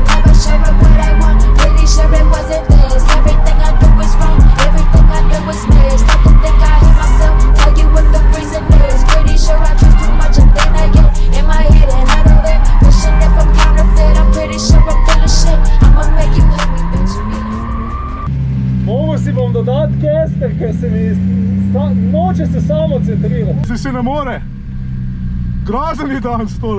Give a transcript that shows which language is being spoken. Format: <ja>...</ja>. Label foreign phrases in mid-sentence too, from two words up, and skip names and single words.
<en>Never sure of what I want. Pretty sure it wasn't this. Everything I do is wrong. Everything I do is missed. Stop to think I hate myself. Tell you what the reason is. Pretty sure I trust too much and then I get in my head and out of it. Wishing if I'm counterfeit. I'm pretty sure I'm full of shit. I'ma make you hate me, bitch.</en> <sl>Mogo si bom dodati kester, ker se mi noče se samo centrirati. Se ne more. Grozen je danes tole.</sl>